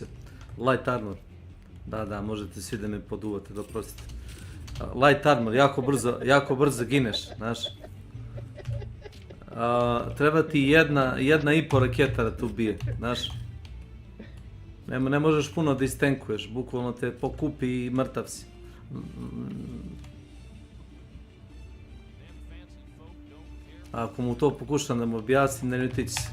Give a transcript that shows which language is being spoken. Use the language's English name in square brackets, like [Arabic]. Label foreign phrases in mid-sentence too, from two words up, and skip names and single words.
[English] Light armor. [Serbian] Da, možete svi da me poduvate, da oprostite. [English] Light armor, [Serbian] jako brzo gineš, znaš. Treba ti jedna i po raketa da te ubije, znaš. Ne možeš puno da istenkuješ, bukvalno te pokupi i mrtav si. Ako mu to pokušam da mu objasnim, ne ljutići se.